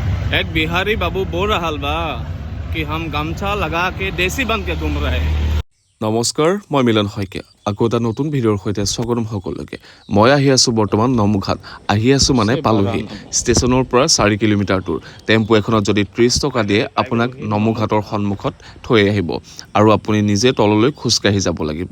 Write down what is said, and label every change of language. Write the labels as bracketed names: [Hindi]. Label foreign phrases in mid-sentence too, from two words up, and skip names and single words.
[Hindi] एक बिहारी बाबू बोल रहा बा कि हम गमछा लगा के देसी बन के घूम रहे हैं। [Assamese] নমস্কাৰ মই মিলন শইকীয়া আকৌ এটা নতুন ভিডিঅ'ৰ সৈতে স্বাগতম সকলোকে মই আহি আছো বৰ্তমান নমুঘাট আহি আছো মানে পালোহি ষ্টেচনৰ পৰা 4 কিলোমিটাৰ দূৰ টেম্পো এখনত যদি 30 টকা দিয়ে আপোনাক নমুঘাটৰ সন্মুখত থৈ আহিব আৰু আপুনি নিজে তললৈ খোজকাঢ়ি যাব লাগিব